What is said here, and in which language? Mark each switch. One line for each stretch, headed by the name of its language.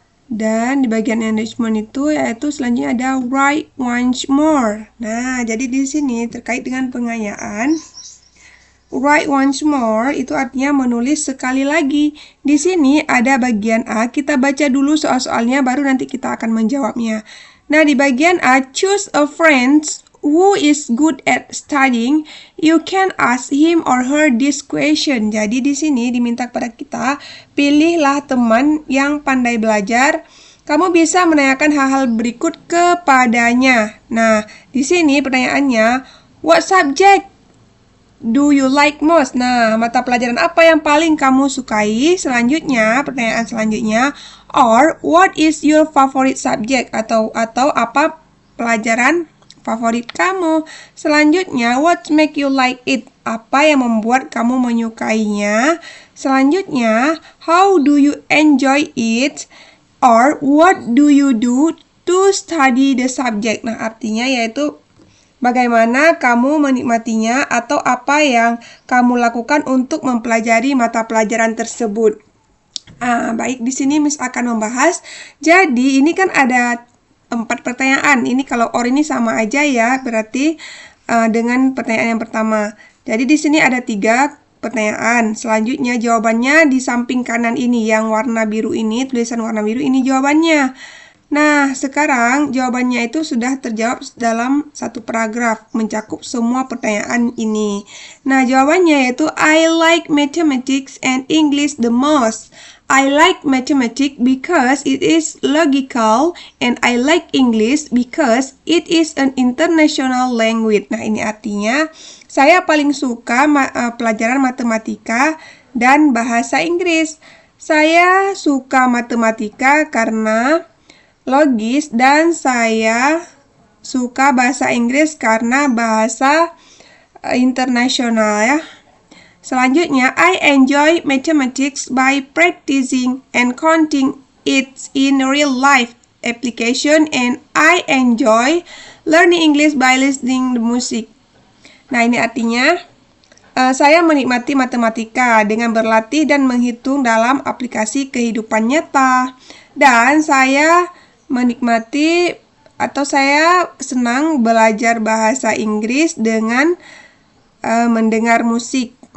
Indonesian: Dan di bagian enrichment itu yaitu selanjutnya ada write once more. Nah, jadi di sini terkait dengan pengayaan. Write once more itu artinya menulis sekali lagi. Di sini ada bagian A, kita baca dulu soal-soalnya baru nanti kita akan menjawabnya. Nah, di bagian A,
English: choose a friend who is good at studying. You can ask him or her this question.
Indonesian: Jadi di sini diminta kepada kita, pilihlah teman yang pandai belajar. Kamu bisa menanyakan hal-hal berikut kepadanya. Nah, di sini pertanyaannya,
English: what subject do you like most?
Indonesian: Nah, mata pelajaran apa yang paling kamu sukai? Selanjutnya, pertanyaan selanjutnya,
English: or what is your favorite subject?
Indonesian: Atau apa pelajaran favorit kamu? Selanjutnya,
English: what make you like it?
Indonesian: Apa yang membuat kamu menyukainya? Selanjutnya,
English: how do you enjoy it? Or what do you do to study the subject?
Indonesian: Nah, artinya yaitu bagaimana kamu menikmatinya atau apa yang kamu lakukan untuk mempelajari mata pelajaran tersebut. Baik, di sini Miss akan membahas. Jadi, ini kan ada 4 pertanyaan. Ini kalau or ini sama aja ya, berarti dengan pertanyaan yang pertama. Jadi, di sini ada 3 pertanyaan. Selanjutnya, jawabannya di samping kanan ini, yang warna biru ini, tulisan warna biru ini jawabannya. Nah, sekarang jawabannya itu sudah terjawab dalam satu paragraf, mencakup semua pertanyaan ini. Nah, jawabannya yaitu
English: I like mathematics and English the most. I like mathematics because it is logical and I like English because it is an international language.
Indonesian: Nah, ini artinya saya paling suka pelajaran matematika dan bahasa Inggris. Saya suka matematika karena logis dan saya suka bahasa Inggris karena bahasa internasional ya. Selanjutnya,
English: I enjoy mathematics by practicing and counting it in real life application and I enjoy learning English by listening to music.
Indonesian: Nah, ini artinya saya menikmati matematika dengan berlatih dan menghitung dalam aplikasi kehidupan nyata. Dan saya menikmati atau saya senang belajar bahasa Inggris dengan mendengar musik.